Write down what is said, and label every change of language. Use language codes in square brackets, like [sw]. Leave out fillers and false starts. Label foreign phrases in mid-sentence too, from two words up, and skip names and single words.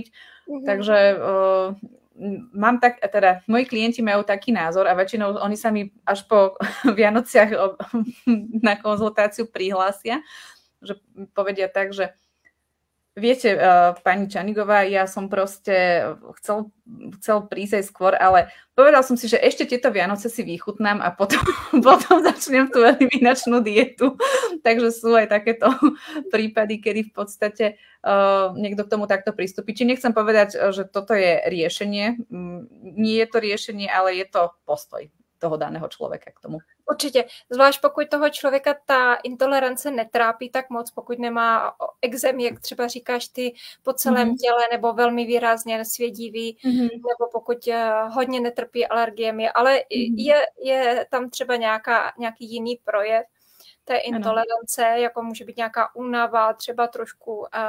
[sk] Takže mám tak, teda moji klienti majú taký názor a väčšinou oni sa mi až po Vianociach na konzultáciu prihlásia, že povedia tak, že viete, pani Čanigová, ja som proste chcel prísť aj skôr, ale povedal som si, že ešte tieto Vianoce si vychutnám a potom začnem tú eliminačnú dietu. Takže sú aj takéto prípady, kedy v podstate niekto k tomu takto pristúpi. Či nechcem povedať, že toto je riešenie. Nie je to riešenie, ale je to postoj toho daného člověka k tomu. [cs] Určitě, zvlášť pokud toho člověka ta intolerance netrápí tak moc, pokud nemá ekzem, jak třeba říkáš ty, po celém těle, nebo velmi výrazně svědivý, nebo pokud hodně netrpí alergiemi, ale je tam třeba nějaký jiný projev té intolerance, jako může být nějaká únava, třeba trošku